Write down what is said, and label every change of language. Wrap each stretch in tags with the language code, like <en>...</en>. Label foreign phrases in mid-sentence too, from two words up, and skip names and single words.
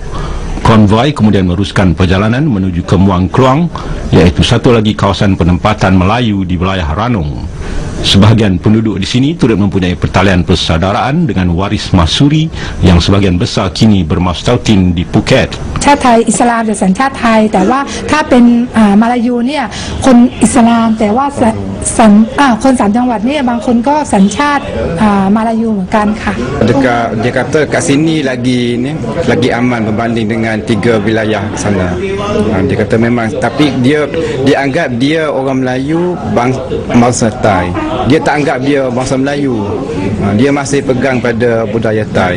<ms>Konvoi kemudian meneruskan perjalanan menuju ke Muang Keluang, iaitu satu lagi kawasan penempatan Melayu di wilayah Ranong. Sebahagian penduduk di sini turut mempunyai pertalian persaudaraan dengan waris Masuri yang sebahagian besar kini bermastautin di Phuket.</ms> <th>ชาติไทยอิสลามแต่สัญชาติไทยแต่ว่าถ้าเป็นมาลายูเนี่ยคนอิสลามแต่ว่าคนสามจังหวัดเนี่ยบางคนก็สัญชาติมาลายูเหมือนกันค่ะ</th> <ms>Dia kata kat sini lagi aman berbanding dengan 3 wilayah sana. Dia kata memang, tapi dia anggap dia orang Melayu bangsa Thai. Dia tak anggap dia bangsa Melayu. Dia masih pegang pada budaya Thai.</ms>